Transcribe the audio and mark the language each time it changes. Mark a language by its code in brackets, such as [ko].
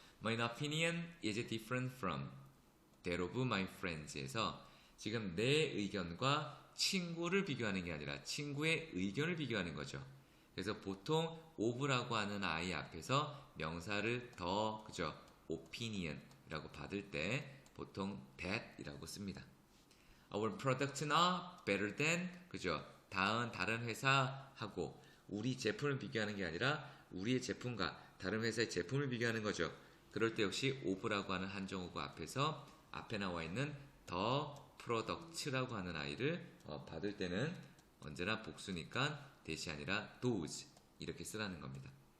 [en] My opinion is different from that of my friends [ko] 에서 지금 내 의견과 친구를 비교하는 게 아니라 친구의 의견을 비교하는 거죠. 그래서 보통 of라고 하는 아이 앞에서 명사를 더 그죠? opinion이라고 받을 때 보통 that이라고 씁니다. [en] Our products are better than [ko] 그죠? 다른 회사하고 우리 제품을 비교하는 게 아니라 우리의 제품과 다른 회사의 제품을 비교하는 거죠. 그럴 때 역시 of라고 하는 한정어구 앞에서 앞에 나와 있는 the products라고 하는 아이를 받을 때는 언제나 복수니까 that이 아니라 those 이렇게 쓰라는 겁니다.